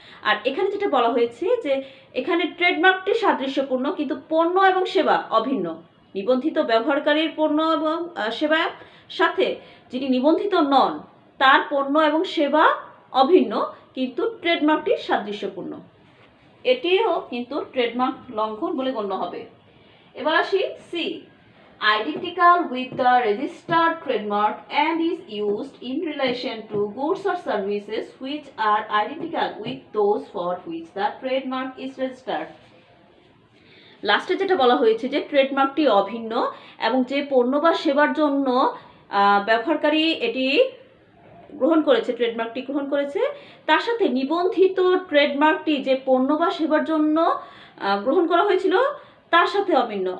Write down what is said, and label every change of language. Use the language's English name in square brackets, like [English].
[Bangla] আর এখানে যেটা বলা হয়েছে যে এখানে ট্রেডমার্কটি সাদৃশ্যপূর্ণ কিন্তু পণ্য এবং সেবা অভিন্ন। নিবন্ধিত ব্যবহারকারীর পণ্য এবং সেবার সাথে যিনি নিবন্ধিত নন তার পণ্য এবং সেবা অভিন্ন কিন্তু ট্রেডমার্কটি সাদৃশ্যপূর্ণ। এটিও কিন্তু ট্রেডমার্ক লঙ্ঘন বলে গণ্য হবে। এবার আসি C. [English] Identical with the registered trademark and is used in relation to goods or services which are identical with those for which the trademark is registered. [Bangla] লাস্টে যেটা বলা হয়েছে যে ট্রেডমার্কটি অভিন্ন এবং যে পণ্য বা সেবার জন্য ব্যবহারকারী এটি গ্রহণ করেছে, ট্রেডমার্কটি গ্রহণ করেছে, তার সাথে নিবন্ধিত ট্রেডমার্কটি যে পণ্য বা সেবার জন্য গ্রহণ করা হয়েছিল তার সাথে অভিন্ন।